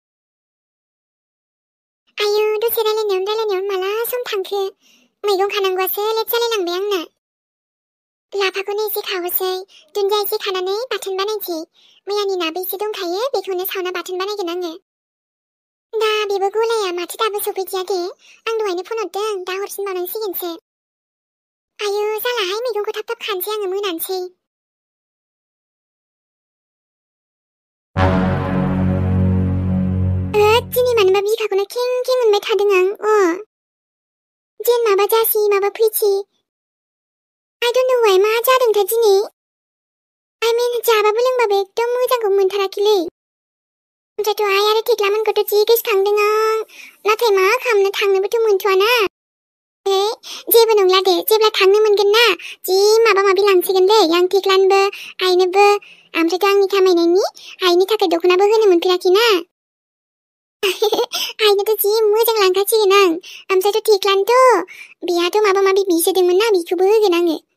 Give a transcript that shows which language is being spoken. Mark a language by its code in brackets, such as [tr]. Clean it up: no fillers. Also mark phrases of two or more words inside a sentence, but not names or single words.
[brx] आयु दसे रायलायनायावनो माला सम थांखो मैगं खानांगौआसो लेट जालायलांबाय आंना लाफाखौनो एसे खावोसै दुन्दिया एसे खानानै बाथोन बानायसै मैयानि नाबो एसे दंखायो बेखौनो सावना बाथोन बानायगोन आङो दा बेबो गलाया माथो दाबो सफैदिया दे आं दहायनो फन हरदों दा हरफिनबावनांसिगोनसो आयु जालाहाय मैगंखौ थाब खानसै आङो मोनानोसै दिनै मानोबा बिखाखौनो खें खें मोनबाय थादों आं जेन माबा जासि माबा फैसि [en] I don't know why [brx] मा जादोंथाय दिनै जाबाबो लोंबाबो एकदम मोजांखौ मोनथाराखैलै ओमफ्रायथ' आइ आरो थेख्लामोनखौथ' जि गोसोखांदों आं नाथाय मा खालामनो थांनोबोथ' मोनथ'वाना जेबो नंला दे जेब्ला थांनो मोनगोन ना जि माबा माबि लांसिगोनलै आं थेख्लानोबो आइनोबो ओमफ्रायथ' आंनि खामायनायनि आइनि थाखाय दख'नाबो होनो मोनफेराखैना आइनोथ' जि मोजां लांखासिगोन आं ओमफ्रायथ' थेख्लानोथ' बेहाथ' माबा माबि बिसोदोंमोन ना बेखौबो होगोन आङो